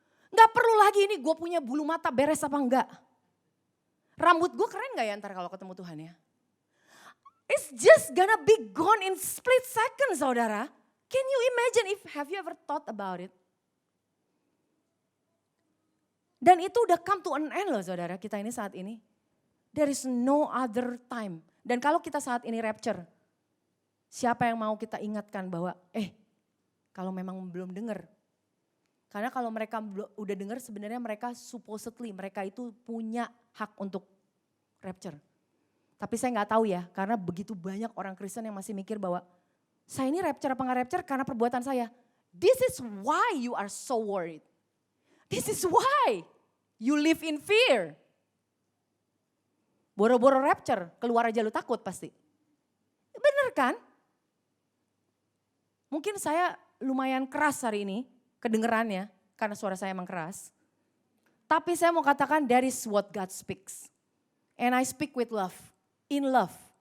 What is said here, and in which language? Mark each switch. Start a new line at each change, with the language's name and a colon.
Indonesian: Nggak perlu lagi ini gue punya bulu mata beres apa enggak. Rambut gue keren gak ya ntar kalau ketemu Tuhan ya.
English: It's just gonna be gone in split second, saudara. Can you imagine have you ever thought about it?
Indonesian: Dan itu udah
English: come to an end
Indonesian: loh saudara, kita ini saat ini.
English: There is no other time.
Indonesian: Dan kalau kita saat ini rapture, siapa yang mau kita ingatkan bahwa kalau memang belum dengar. Karena kalau mereka udah dengar sebenarnya mereka supposedly, mereka itu punya hak untuk rapture. Tapi saya nggak tahu ya, karena begitu banyak orang Kristen yang masih mikir bahwa saya ini rapture apa nggak rapture karena perbuatan saya.
English: This is why you are so worried. This is why you live in fear.
Indonesian: Boro-boro rapture, keluar aja lu takut pasti. Bener kan? Mungkin saya lumayan keras hari ini, kedengerannya, karena suara saya emang keras. Tapi saya mau katakan
English: that is what God speaks. And I speak with love, in love.